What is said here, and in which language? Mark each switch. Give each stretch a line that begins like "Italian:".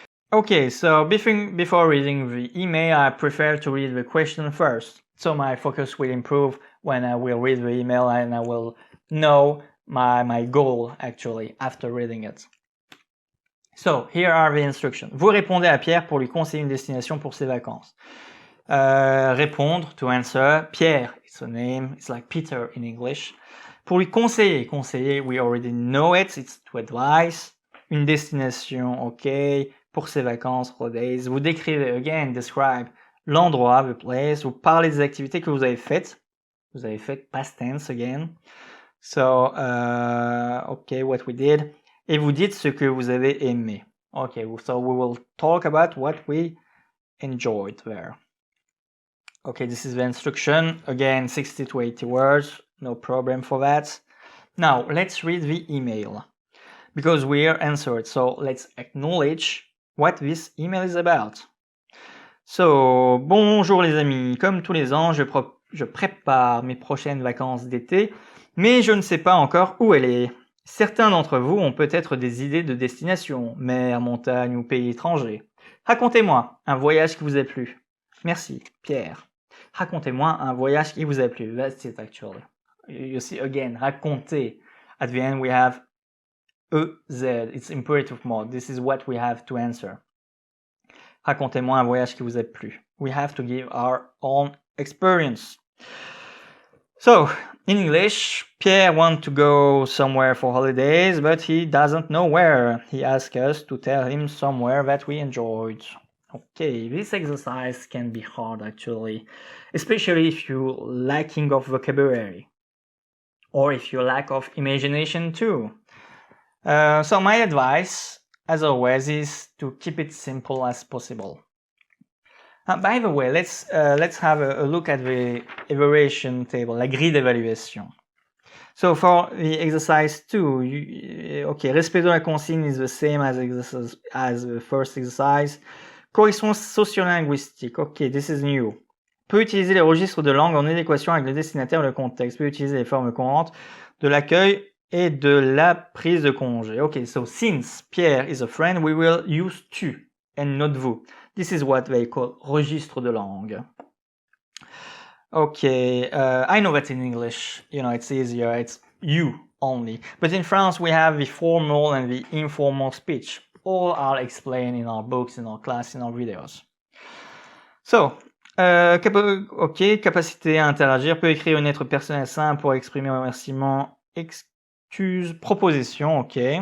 English: Okay, so before reading the email, I prefer to read the question first. So my focus will improve when I will read the email, and I will know my goal actually after reading it. So here are the instructions.
French: Vous répondez à Pierre pour lui conseiller une destination pour ses vacances.
English: Répondre, to answer. Pierre, it's a name, it's like Peter in English.
French: Pour lui conseiller,
English: we already know it, it's to advise.
French: Une destination, ok. Pour ses vacances,
English: holidays.
French: Vous décrivez,
English: again, describe
French: l'endroit,
English: the place.
French: Vous parlez des activités que vous avez faites. Vous avez fait
English: past tense again. So, okay, what we did.
French: Et vous dites ce que vous avez aimé.
English: Okay, so we will talk about what we enjoyed there. Okay, this is the instruction. Again, 60 to 80 words. No problem for that. Now, let's read the email, because we are answered. So, let's acknowledge what this email is about.
French: So, bonjour les amis. Comme tous les ans, je prépare mes prochaines vacances d'été, mais je ne sais pas encore où elle est. Certains d'entre vous ont peut-être des idées de destination, mer, montagne ou pays étranger. Racontez-moi un voyage qui vous a plu. Merci, Pierre. Racontez-moi un voyage qui vous a plu.
English: That's it actually. You see again, raconter. At the end we have EZ. It's imperative mode. This is what we have to answer.
French: Racontez-moi un voyage qui vous a plu.
English: We have to give our own experience. So, in English, Pierre wants to go somewhere for holidays, but he doesn't know where. He asks us to tell him somewhere that we enjoyed. Okay, this exercise can be hard actually, especially if you're lacking of vocabulary or if you lack of imagination too. So my advice, as always, is to keep it simple as possible. By the way, let's have a look at the evaluation table,
French: la grille d'évaluation.
English: So for the exercise 2, okay,
French: respect de la consigne
English: is the same as the first exercise.
French: Correction sociolinguistique,
English: ok, this is new.
French: Peut utiliser les registres de langue en adéquation avec le destinataire et le contexte. Peut utiliser les formes courantes de l'accueil et de la prise de congé.
English: Okay, so since Pierre is a friend, we will use tu and not vous. This is what they call
French: registre de langue.
English: Okay, I know that in English, you know, it's easier, it's you only. But in France, we have the formal and the informal speech. All are explained in our books, in our class, in our videos. So, ok,
French: capacité à interagir, peut écrire une lettre personnelle simple pour exprimer un remerciement, excuse, proposition, ok.